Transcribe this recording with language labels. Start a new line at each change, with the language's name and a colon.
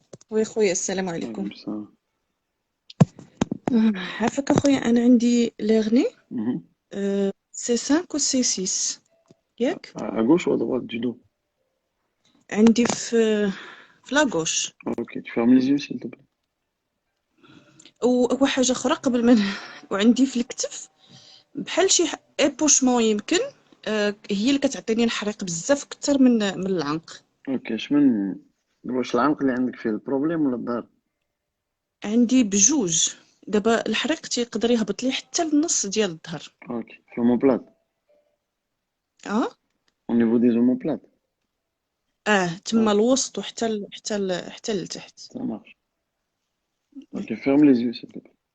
Arabic: وي خويا السلام عليكم عليكم. السلام. عافاك اخويا، انا عندي ليغني Mhm. سي 5 و سي 6 ياك.
French: À gauche ou à droite du dos?
Arabic: عندي في لاغوش.
French: Ok, tu fermes les yeux s'il te plaît.
Arabic: وحاجه اخرى قبل ما وعندي في الكتف بحال شي ايبوشمون يمكن. هي اللي كتعطيني الحريق بزاف اكثر من العنق. Ok, شمن واش العنق اللي عندك فيه البروبليم ولا الظهر؟ عندي بجوج. دابا الحريق تيقدر يهبط لي حتى للنص ديال الظهر. Ok, في l'omoplate.
French: Au niveau des omoplates.
Arabic: تما الوسط وحتى حتى لتحت.
French: Ça marche. Ok, ferme les yeux s'il te plaît.